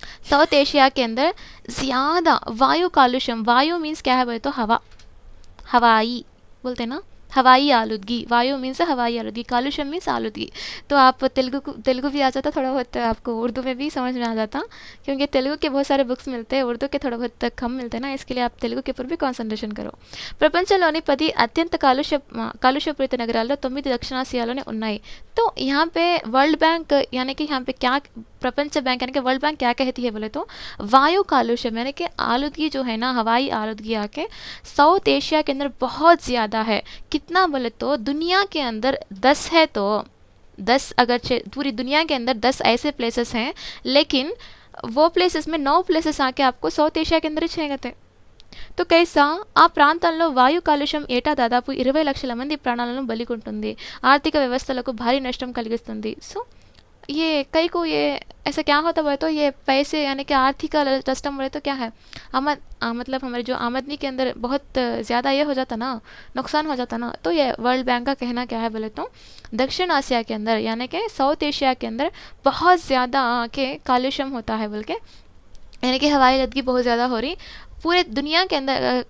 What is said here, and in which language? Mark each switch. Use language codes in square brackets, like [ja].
[hi] South Asia के अंदर ज़्यादा वायु कालुष्यम, वायु मीन्स क्या है बोले तो हवा, हवाई बोलते हैं ना, हवाई आलूदगी, वायु मीन्स हवाई आलूदगी, कालुष्यम मीन्स आलूदगी। तो आप तेलुगु भी आ जाता थोड़ा बहुत, आपको उर्दू में भी समझ में आ जाता, क्योंकि तेलुगु के बहुत सारे बुक्स मिलते हैं, उर्दू के थोड़ा बहुत कम मिलते हैं ना, इसके लिए आप तेलुगु के ऊपर भी कॉन्सन्ट्रेशन करो। [te] ప్రపంచంలోని 10 అత్యంత కాలుష్యపూరిత నగరాల్లో 9 దక్షిణాసియాలోనే ఉన్నాయి। [hi] तो यहाँ पे वर्ल्ड बैंक यानी कि यहाँ पे क्या, प्रपंच बैंक यानी कि वर्ल्ड बैंक क्या कहती है बोले तो वायु कालुष्यम यानी कि आलूदगी जो है ना, हवाई आलूदगी आके साउथ एशिया के अंदर बहुत ज़्यादा है। कितना बोले तो दुनिया के अंदर 10 है, तो 10 अगर पूरी दुनिया के अंदर 10 ऐसे प्लेसेस हैं, लेकिन वो प्लेसेस में 9 प्लेसेस आके आपको साउथ एशिया के अंदर ही చేయగతే। [te] तो कैसा ఆ ప్రాంతాల్లో వాయు కాలుష్యం ఏటా దాదాపు 20 లక్షల మంది ప్రాణాలను బలికొంటుంది, ఆర్థిక వ్యవస్థలకు భారీ నష్టం కలిగిస్తుంది। [hi] सो ये कई को ये ऐसा क्या होता बोले तो ये पैसे यानी कि आर्थिक नष्टम बोले तो क्या है, मतलब हमारे जो आमदनी के अंदर बहुत ज़्यादा ये हो जाता ना, नुकसान हो जाता ना। तो ये वर्ल्ड बैंक का कहना क्या है बोले तो दक्षिण आसिया के अंदर यानी कि साउथ एशिया के अंदर बहुत ज़्यादा के कालुष्यम होता है बोल के, यानी कि हवाई आलूदगी बहुत ज़्यादा हो रही पूरे दुनिया के अंदर।